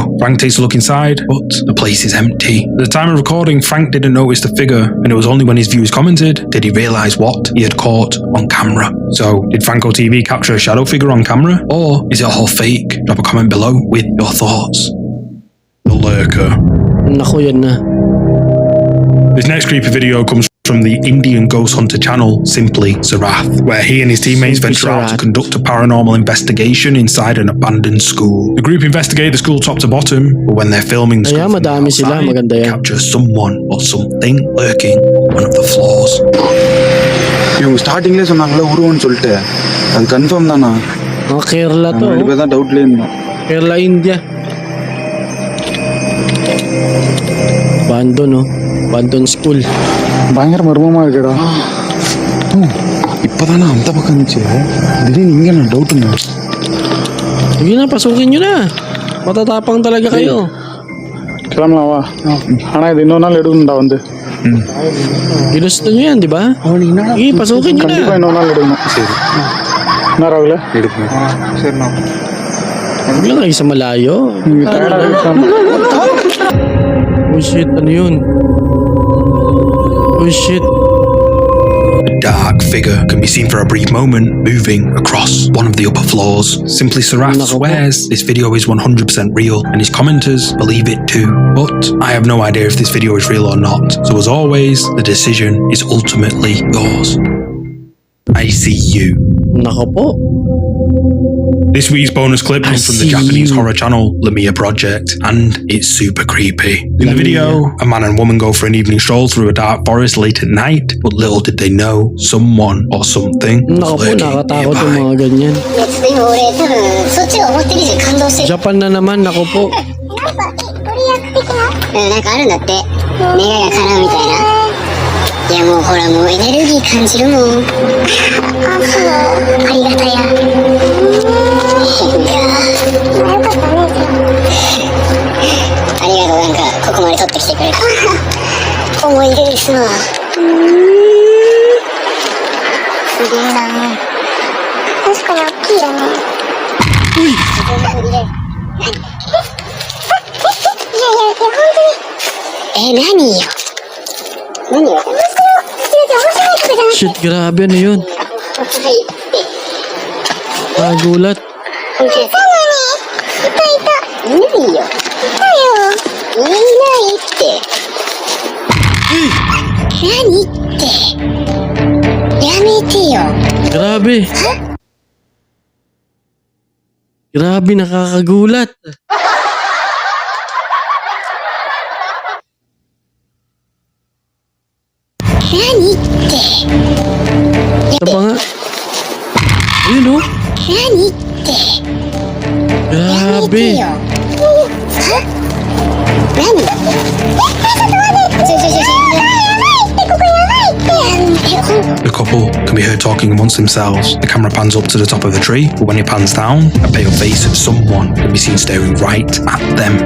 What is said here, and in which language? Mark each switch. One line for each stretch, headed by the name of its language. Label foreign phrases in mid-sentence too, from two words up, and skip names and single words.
English: Frank takes a look inside, but the place is empty. At the time of recording, Frank didn't notice the figure, and it was only when his viewers commented did he realise what he had caught on camera. So, did Franco TV capture a shadow figure on camera, or is it all fake? Drop a comment below with your thoughts. The Lurker.
Filipino: Nako, yan na.
English: This next creepy video comes from the Indian Ghost Hunter channel, Simply Sarath, where he and his teammates venture out to conduct a paranormal investigation inside an abandoned school. The group investigate the school top to bottom, but when they're filming the school from the outside, they capture someone or something lurking on one of the floors.
Tamil: இவங்க ஸ்டார்டிங்லேயே சொன்னாங்களே உருவம்னு சொல்லிட்டு அது கன்ஃபார்ம் தானா?
Filipino: Kerala to.
Tamil: ரெண்டு பேர் தான் டவுட்லேயே இருந்தோம்.
Filipino: Kerala, India. Abandon, no?
English: Abandon school.
Tamil: பயங்கர மர்மமாக இருக்குடா. இப்போதானே அந்த பக்கம் இருந்துச்சு, திடீர்னு இங்கே நான் டவுட்டுங்க.
Filipino: Sige na, pasukin nyo na. Matatapang talaga kayo.
Tamil: கிளம்பலாம் வா. ஆனால் இது இன்னொரு நாள் எடுக்கணும்டா வந்து.
Filipino: Ginusto nyo yan, di ba? Sige, pasukin nyo
Tamil: கண்டிப்பாக
Filipino: na.
Tamil: இன்னொரு நாள் எடுக்கணும். சரி. என்ன ராகுல? எடுக்கணும். சரிண்ணா.
Filipino: Huwag lang kayo sa malayo.
English: Oh shit,
Filipino: ano yun?
English: Oh shit. A dark figure can be seen for a brief moment moving across one of the upper floors. Simply Sarath swears this video is 100% real and his commenters believe it too. But I have no idea if this video is real or not. So as always, the decision is ultimately yours. I see you.
Filipino: Nako po.
English: This week's bonus clip comes from the see Japanese you. horror channel Maiihi Project, and it's super creepy. In the Maiihi. video, a man and woman go for an evening stroll through a dark forest late at night, but little did they know, someone or something was
Filipino: Nako po,
English: lurking
Filipino: nakatakot yung
English: nearby.
Filipino: mga ganyan.
Japanese: でも俺多分そっちが思ってる以上に感動してる
Filipino: Japan na naman, nako po.
Japanese: なんかあるんだって願いが叶うみたいないやもうほらもうエネルギー感じるもんあそうありがたやいやよかったねありがとうなんかここまで取ってきてくれた思い出ですわすげえな確かに大きいよねいやいや本当に何よ何よ
Filipino: Shit, grabe, ano yun? Nagulat.
Japanese: いないよいないって何ってやめてよ
Filipino: Grabe. Grabe, nakakagulat.
Japanese: Naniって
Filipino: Sa mga... Ayun, oh.
Japanese: 何ってやめて
Filipino: Grabe.
Japanese: よは何ちょここやばいってほん
English: The couple can be heard talking amongst themselves. The camera pans up to the top of the tree, but when it pans down, a pale face of someone can be seen staring right at them.